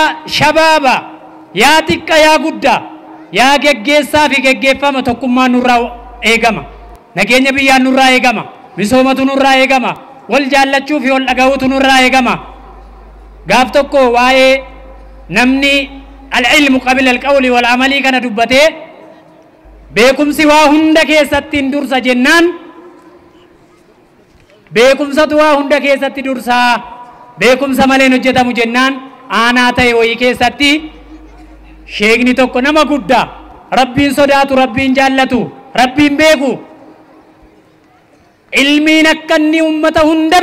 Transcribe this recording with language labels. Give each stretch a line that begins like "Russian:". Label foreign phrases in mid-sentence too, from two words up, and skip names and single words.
Oromo: shabaaba yaa xiqqa yaa gudda yaa geggeessaa fi geggeeffama tokkummaan nurraa eegama nageenya biyyaan nurraa eegama misoomatu nurraa eegama wal jaallachuu fi wal dhaga'uutu nurraa eegama gaaf tokko waa'ee namni
Arabic: العلم قبل القول والعمل
Oromo: kana dubbatee beekumsi waa hunda keessatti hin dursa jennaan beekumsatu waa hunda keessatti dursaa beekumsa maleen hojjetamu jennaan aanaa ta'e wayii keessatti sheekni tokko nama guddaa rabbiin sodaatu rabbiin jaallatu rabbiin beeku ilmiin akka inni ummata hunda